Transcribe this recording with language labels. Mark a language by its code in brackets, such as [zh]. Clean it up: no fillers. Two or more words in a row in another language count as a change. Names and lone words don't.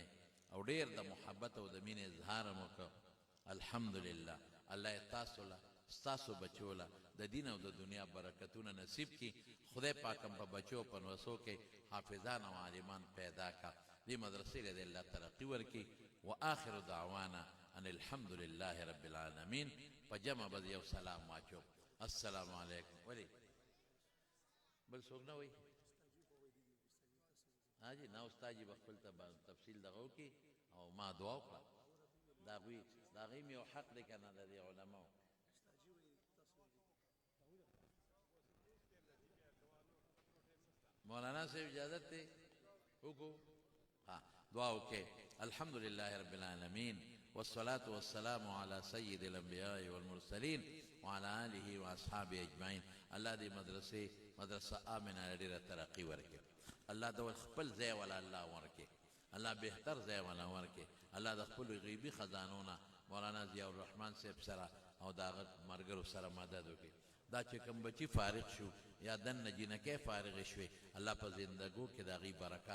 [ps] او ډېر د محبت او د مینې اظهار مو وکړ الحمدلله الله یې تاسو له ستاسو بچو له د دین او د دنیا برکتونه نصیب کړي خدای پاک هم په بچو په نوسو کې حافظان او عالمان پیدا کړه دې مدرسې له دې الله ترقي ورکړي [ar] وآخر دعوانا ان الحمد لله رب العالمین [ps] په جمع به یو سلام واچو [ar] السلام علیکم [ps] ولی بل څوک نه وایي حاجی نا استاد جی بخپل تفصیل دغه وکړي او ما دعا وکړه د هغوی مې یو حق دی که نه د دې علماو مولانا صاحب اجازت دی وکړو ها دعا وکړئ [ar] الحمد لله رب العالمین والصلاة والسلام على سید الانبیاء والمرسلین وعلى آله واصحابه اجمعین [ps] الله دې مدرسه آمنه ډېره ترقي ورکړي الله د خپل ځای ولا الله ورکړي الله بهتر ځای ولا ورکړي الله د خپل غیبي خزانو نه مولانا ضیاء الرحمن صاحب سره او د هغه ملګرو سره مدد وکړي دا چې کوم بچي فارغ شو یا دننه جینکۍ فارغې شوې الله په زندګو کې د هغوی برکات